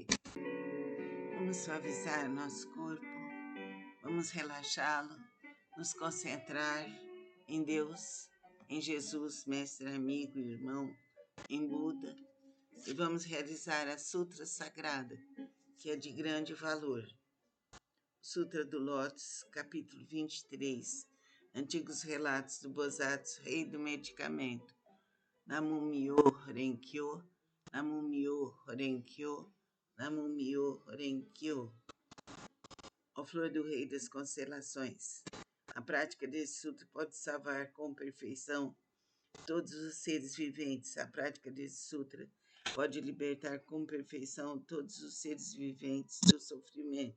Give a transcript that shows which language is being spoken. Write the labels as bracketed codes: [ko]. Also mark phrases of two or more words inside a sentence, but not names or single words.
[pt] Vamos suavizar nosso corpo, vamos relaxá-lo, nos concentrar em Deus, em Jesus, mestre, amigo, irmão, em Buda, e vamos realizar a Sutra Sagrada, que é de grande valor. Sutra do Lótus, capítulo 23, Antigos Relatos do Bodhisattva, Rei do Medicamento. [ja] 南無妙法蓮華経、南無妙法蓮華経、南無妙法蓮華経. [pt] A flor do Rei das Constelações. A prática desse sutra pode salvar com perfeição todos os seres viventes. A prática desse sutra pode libertar com perfeição todos os seres viventes do sofrimento.